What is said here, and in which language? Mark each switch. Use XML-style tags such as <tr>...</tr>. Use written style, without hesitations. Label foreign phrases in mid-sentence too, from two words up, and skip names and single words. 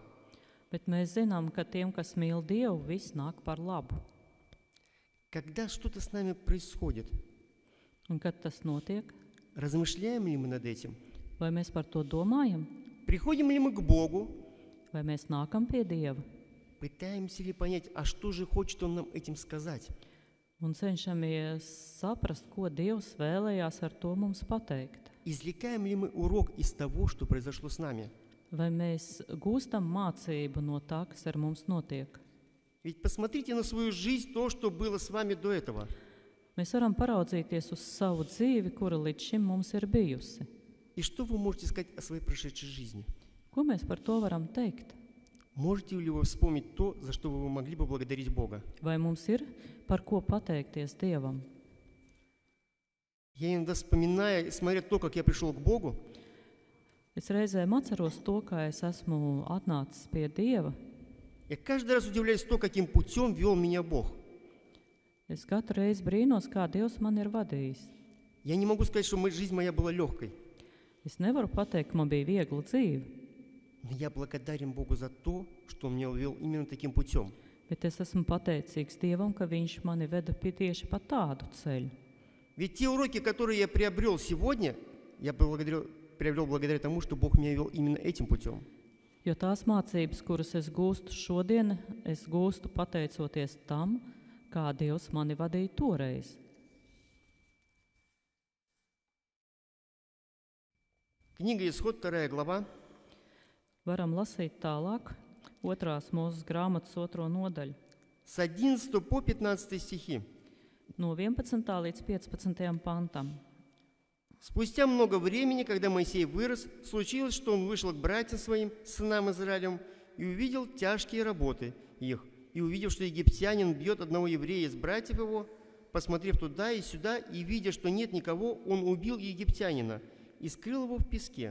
<lv>Bet mēs zinām, ka tiem, kas mīl Dievu, viss nāk par labu.</lv> <ru>Когда что-то с нами происходит,</ru> <lv>Un kad tas notiek,</lv> <ru>размышляем ли мы над этим?</ru> <lv>vai mēs par to domājam?</lv> <ru>Приходим ли мы к Богу,</ru> <lv>Vai mēs nākam pie Dieva</lv> <ru>пытаемся ли понять, а что же хочет Он нам этим сказать?</ru> <lv>un cenšamies saprast, ko Dievs vēlējās ar to mums pateikt?</lv> <ru>Извлекаем ли мы урок из того, что произошло с нами?</ru> <lv>Vai mēs gūstam mācību no tā, kas ar mums notiek?</lv> <ru>Ведь посмотрите на свою жизнь, то, что было с вами до этого.</ru> <lv>Mēs varam paraudzīties uz savu dzīvi, kura līdz šim mums ir bijusi.</lv> <ru>И что вы можете сказать о своей прошедшей жизни?</ru> <lv>Ko mēs par to varam teikt?</lv> <ru>Можете ли вы вспомнить то, за что вы могли бы благодарить Бога?</ru> <lv>Vai mums ir par ko pateikties Dievam?</lv> <ru>Я иногда вспоминаю, смотря то, как я пришел к Богу,</ru> <lv>Es reizēm atceros to, kā es esmu atnācis pie Dieva.</lv> <ru>я каждый раз удивляюсь то, каким путем вел меня Бог.</ru> <lv>Es katru reizi brīnos, kā Dievs man ir vadījis.</lv> <ru>Я не могу сказать, что жизнь моя была легкой,</ru> <lv>Es nevaru pateikt, ka man bija viegla dzīve,</lv> <ru>но я благодарен Богу за то, что Он меня вел именно таким путем.</ru> <lv>bet es esmu pateicīgs Dievam, ka Viņš mani veda tieši pa tādu ceļu.</lv> <ru>Ведь те уроки, которые я приобрел сегодня, я приобрел благодаря тому, что Бог меня вел именно этим путем.</ru> <lv>Jo tās mācības, kuras es gūstu šodien, es gūstu pateicoties tam, kā Dievs mani vadīja toreiz.</lv> <ru>Книга Исход, 2 глава,</ru> <lv>Varam lasīt tālāk, 2. Mūzes grāmatas 2. nodaļu,</lv> <ru>с 11 по 15 стихи.</ru> <lv>no 11. līdz 15. pantam.</lv> <ru>Спустя много времени, когда Моисей вырос, случилось, что он вышел к братьям своим, сынам Израилевым, и увидел тяжкие работы их. И увидев, что египтянин бьет одного еврея из братьев его, посмотрев туда и сюда, и видя, что нет никого, он убил египтянина и скрыл его в песке.</ru>